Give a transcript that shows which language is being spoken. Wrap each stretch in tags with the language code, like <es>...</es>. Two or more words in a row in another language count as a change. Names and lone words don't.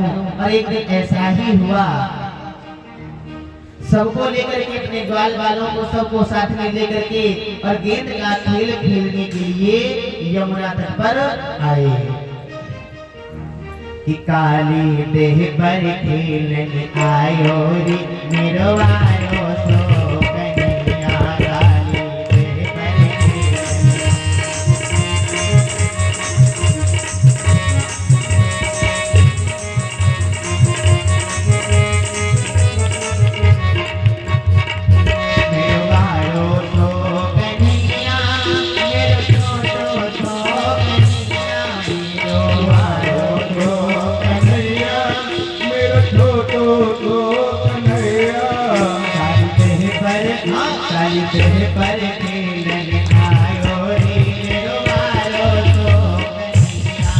<hi>और एक दिन ऐसा ही हुआ, सबको लेकर के अपने ग्वाल बालों को सबको साथ में लेकर के और गेंद का खेल खेलने के लिए यमुना तट पर आए।</hi> <bra>कि काली देह पर खेलन आयो रे मेरो आयो सो कन्हैया, काली देह पर खेलन। मेरो आयो सो कन्हैया, मेरो छोटो सो कन्हैया, मेरो आयो सो कन्हैया, मेरा छोटो तो कन्हैया। काली देह पर खेलन आयो रे मेरो आयो सो कन्हैया,</bra>